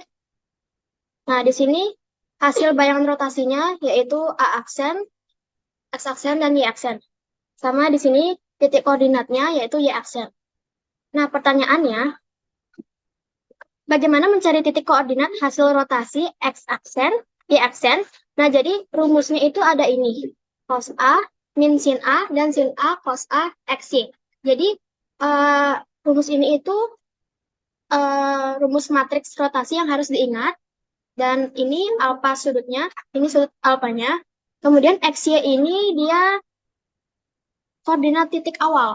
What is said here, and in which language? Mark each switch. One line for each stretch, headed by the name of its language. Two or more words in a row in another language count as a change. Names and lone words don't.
Indonesian: Nah, di sini hasil bayangan rotasinya yaitu A aksen, X aksen, dan Y aksen. Sama di sini titik koordinatnya yaitu Y aksen. Nah, pertanyaannya, bagaimana mencari titik koordinat hasil rotasi X aksen, Y aksen? Nah, jadi rumusnya itu ada ini. Cos A min sin A dan sin A cos A X Y. Jadi, eh, rumus ini itu rumus matriks rotasi yang harus diingat. Dan ini alfa sudutnya, ini sudut alfanya. Kemudian XY ini dia koordinat titik awal.